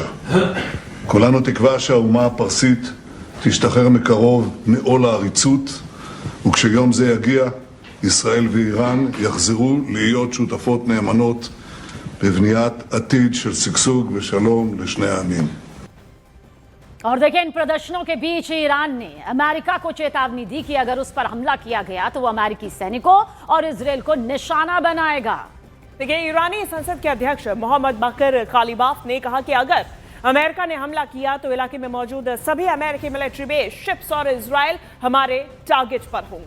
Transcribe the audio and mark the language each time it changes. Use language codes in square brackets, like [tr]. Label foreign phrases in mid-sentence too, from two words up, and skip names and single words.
[he] כולנו תקווה שהאומה הפרסית תשתחרר מקרוב מעול העריצות, וכשיום זה יגיע, ישראל ואיראן יחזרו להיות שותפות נאמנות בבניית עתיד של שגשוג ושלום לשני העמים. [hi] और देखिए, इन प्रदर्शनों के बीच ईरान ने अमेरिका को चेतावनी दी कि अगर उस पर हमला किया गया तो वो अमेरिकी सैनिकों और इजराइल को निशाना बनाएगा। देखिए, ईरानी संसद के अध्यक्ष मोहम्मद बाकर कालिबाफ ने कहा कि अगर अमेरिका ने हमला किया तो इलाके में मौजूद सभी अमेरिकी [en] military base, [hi] शिप्स और इजराइल हमारे टारगेट पर होंगे।